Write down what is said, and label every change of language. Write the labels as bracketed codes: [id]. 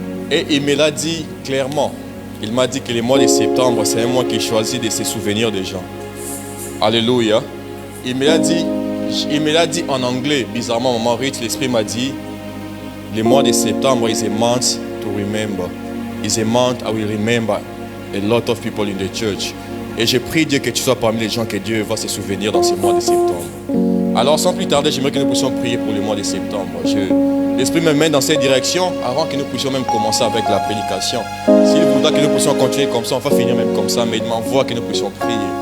[fr] Et il me l'a dit clairement. Il m'a dit que le mois de septembre, c'est un mois qui choisit de se souvenir des gens. Alléluia. Il me l'a dit en anglais. Bizarrement, maman Rich, l'Esprit m'a dit, le mois de septembre [en] is a month to remember. It's a month I will remember a lot of people in the church. [fr] Et je prie Dieu que tu sois parmi les gens que Dieu va se souvenir dans ce mois de septembre. Alors sans plus tarder, j'aimerais que nous puissions prier pour le mois de septembre. L'Esprit me mène dans cette direction avant que nous puissions même commencer avec la prédication. S'il voudra que nous puissions continuer comme ça, on va finir même comme ça, mais il m'envoie que nous puissions prier.